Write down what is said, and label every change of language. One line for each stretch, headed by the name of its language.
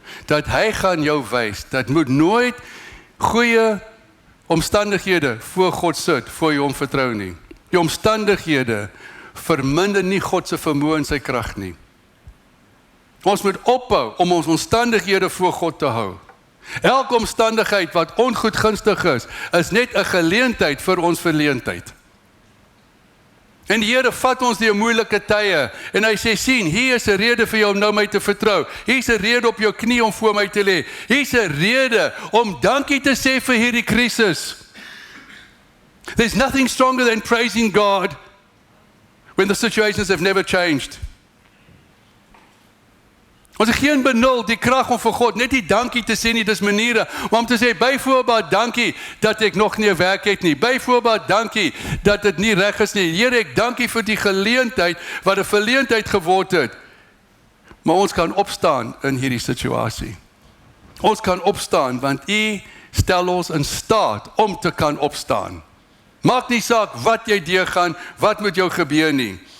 Afrikaans: Dat hy gaan jou wys, dat moet nooit goeie omstandighede voor God sit, voor jy hom vertrou nie. Die omstandighede verminder nie God se vermoë en sy krag nie. Ons moet ophou om ons omstandighede voor God te hou. Elke omstandigheid wat ongoedgunstig is net 'n geleentheid vir ons verleentheid. En die Here vat ons deur moeilike tye en hy sê, sien, hier is 'n rede vir jou om nou my te vertrou. Hier's 'n rede op jou knie om voor my te lê. Hier's 'n rede om dankie te sê vir hierdie krisis.
English: There's nothing stronger than praising God when the situations have never changed.
Afrikaans: Ons het geen benul die krag om vir God net die dankie te sê nie, dis maniere om te sê, byvoorbeeld dankie dat ek nog nie 'n werk het nie, byvoorbeeld dankie dat dit nie reg is nie, Here ek dankie vir die geleentheid wat 'n verleentheid geword het, maar ons kan opstaan in hierdie situasie, ons kan opstaan want U stel ons in staat om te kan opstaan, maak nie saak wat jy deurgaan, wat met jou gebeur nie.